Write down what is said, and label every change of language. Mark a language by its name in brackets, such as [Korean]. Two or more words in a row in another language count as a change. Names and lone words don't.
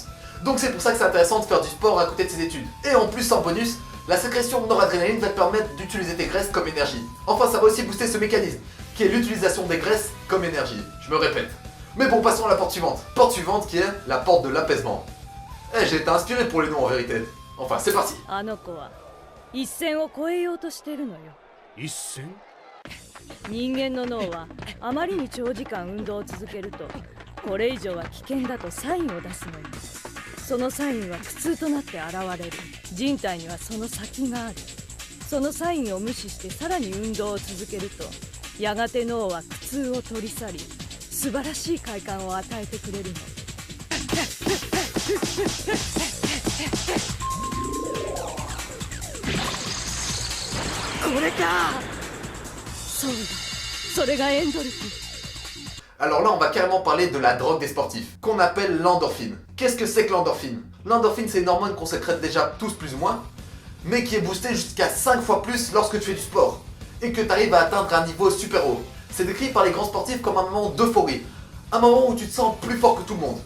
[French] Donc c'est pour ça que c'est intéressant de faire du sport à côté de ses études. Et en plus en bonus, la sécrétion de noradrénaline va te permettre d'utiliser tes graisses comme énergie. Enfin ça va aussi booster ce mécanisme, qui est l'utilisation des graisses comme énergie. Je me répète. Mais bon, passons à la porte suivante. Porte suivante qui est la porte de l'apaisement. Eh, j'ai été inspiré pour les noms en vérité. Enfin, c'est parti. [Japanese] あの子は一線を越えようとしてるのよ。一戦人間の脳はあまりに長時間運動を続けるとこれ以上は危険だとサインを出すのよ。そのサインは苦痛となって現れる。人体にはその先がある。そのサインを無視してさらに運動を続けるとやがて脳は苦痛を取り去り素晴らしい快感を与えてくれるの。これか。そうだ、それがエンドルフィン。 [French] Alors là, on va carrément parler de la drogue des sportifs, qu'on appelle l'endorphine. Qu'est-ce que c'est que l'endorphine? L'endorphine, c'est une hormone qu'on sécrète déjà tous plus ou moins, mais qui est boostée jusqu'à 5 fois plus lorsque tu fais du sport, et que tu arrives à atteindre un niveau super haut. C'est décrit par les grands sportifs comme un moment d'euphorie, un moment où tu te sens plus fort que tout le monde.